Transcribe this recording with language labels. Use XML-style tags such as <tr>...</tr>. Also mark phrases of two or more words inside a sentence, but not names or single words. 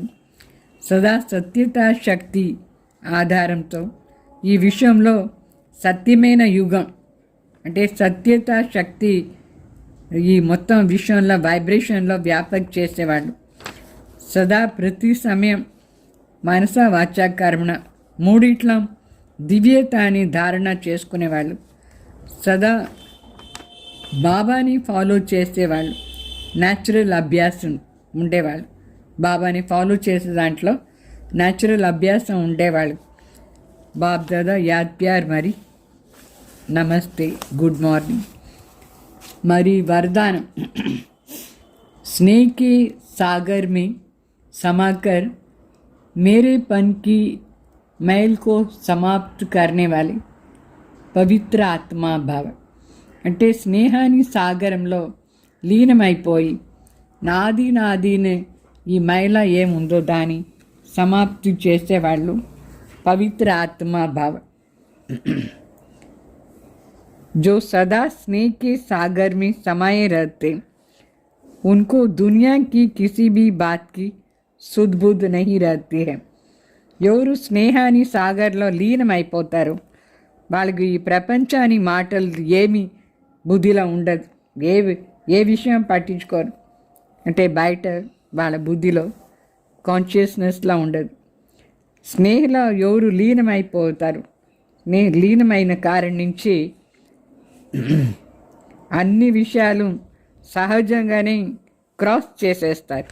<te>సదా సత్యత శక్తి ఆధారంతో ఈ విషయంలో సత్యమైన యుగం అంటే సత్యత శక్తి ఈ మొత్తం విషయంలో వైబ్రేషన్లో వ్యాపక చేసేవాళ్ళు, సదా ప్రతి సమయం మనస, వాచ, కర్మణ మూడిట్ల దివ్యత అని ధారణ చేసుకునేవాళ్ళు, సదా బాబాని ఫాలో చేసేవాళ్ళు, న్యాచురల్ అభ్యాసం ఉండేవాళ్ళు. బాబాని ఫాలో చేసే దాంట్లో న్యాచురల్ అభ్యాసం ఉండేవాళ్ళు.</te> <hi>बाप दादा याद प्यार మరి నమస్తే,</hi> <en>good morning.</en> <hi>మరి वरदान, स्नेह के सागर में समाकर मेरेपन की मैल को समाप्त करने वाले</hi> <te>పవిత్ర ఆత్మా భావ. అంటే స్నేహాని సాగరంలో లీనమైపోయి నాదినే ఈ మైల ఏముందో దాన్ని సమాప్తి చేసేవాళ్ళు పవిత్ర ఆత్మా భావ.</te> <hi>जो सदा स्नेह के सागर में समाये रहते उनको दुनिया की किसी भी बात की सुध बुध नहीं रहती है.</hi> <te>ఎవరు స్నేహాని సాగర్లో లీనమైపోతారో వాళ్ళకి ఈ ప్రపంచాన్ని మాటలు ఏమి బుద్ధిలో ఉండదు. ఏ విషయం పట్టించుకోరు. అంటే బయట వాళ్ళ బుద్ధిలో కాన్షియస్నెస్లో ఉండదు. స్నేహంలో ఎవరు లీనమైపోతారు, లీనమైన కారణం నుంచి అన్ని విషయాలు సహజంగానే క్రాస్ చేసేస్తారు.</te>